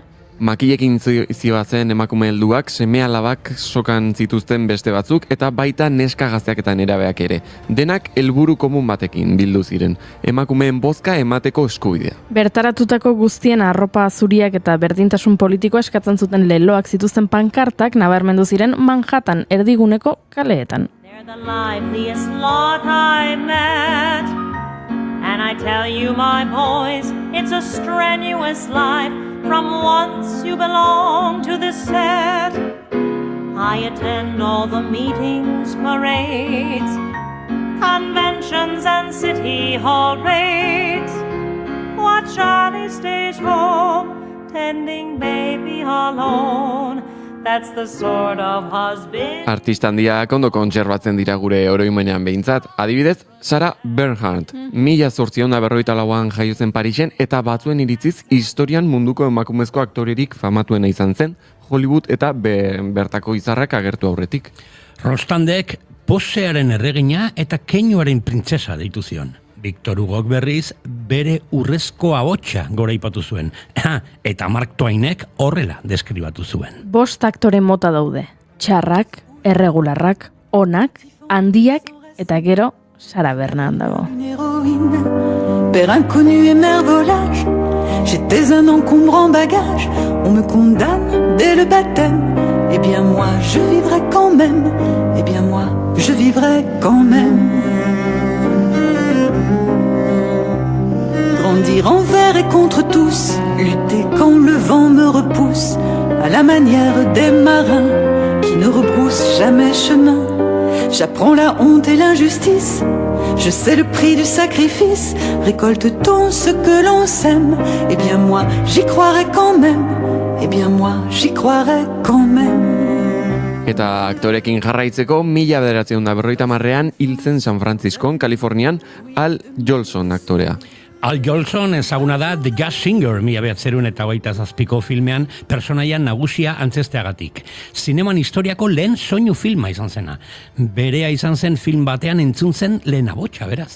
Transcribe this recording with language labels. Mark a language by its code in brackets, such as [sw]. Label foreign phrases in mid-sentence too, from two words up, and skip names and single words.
[eu] Makilekin zibatzen emakume helduak, seme-alabak sokan zituzten beste batzuk, eta baita neska gazteak eta nerabeak ere. Denak helburu komun batekin bildu ziren, emakumeen bozka emateko eskubidea. Bertaratutako guztien arropa zuriak eta berdintasun politikoa eskatzen zuten leloak zituzten pankartak nabarmendu ziren Manhattan erdiguneko kaleetan. [en] They're the liveliest lot I met, and I tell you, my boys, it's a strenuous life. From once you belong to this set, I attend all the meetings, parades, conventions and city hall raids. While Charlie stays home, tending baby alone. That's the sort of husband. [eu] Artista handiak ondo kontserbatzen dira gure oroimenean behintzat. Adibidez, Sarah Bernhardt, 1854an jaio zen Parisen eta batzuen iritziz historian munduko emakumezko aktorerik famatuena izan zen, Hollywood eta bertako izarrak agertu aurretik. Rostandek posearen erregina eta keinuaren printzesa deitu zion. Victor Hugok berriz bere urrezko ahotsa goraipatu zuen. Eta Mark Twainek horrela deskribatu zuen. 5 aktore mota daude. Txarrak, erregularrak, onak, handiak eta gero Sarah Bernhardt dago. [fr] Une héroïne, père inconnu et mère volage. J'étais un encombrant bagage. On me condamne dès le baptême. Eh bien moi, je vivrai quand même. Eh bien moi, je vivrai quand même. Grandir envers et contre tous, lutter quand le vent me repousse, à la manière des marins qui ne rebroussent jamais chemin. J'apprends la honte et l'injustice, je sais le prix du sacrifice. Récolte-t-on ce que l'on sème? Eh bien moi, j'y croirai quand même. Eh bien moi, j'y croirai quand même. [eu] Eta aktorekin jarraitzeko, 1950ean hil zen San Franciscon, Kalifornian, Al Jolson aktorea. Al Jolson ezaguna da The Jazz Singer 1927ko filmean personaia nagusia antzesteagatik. Zineman historiako lehen soinu filma izan zena. Berea izan zen film batean entzun zen lehen abotsa, beraz.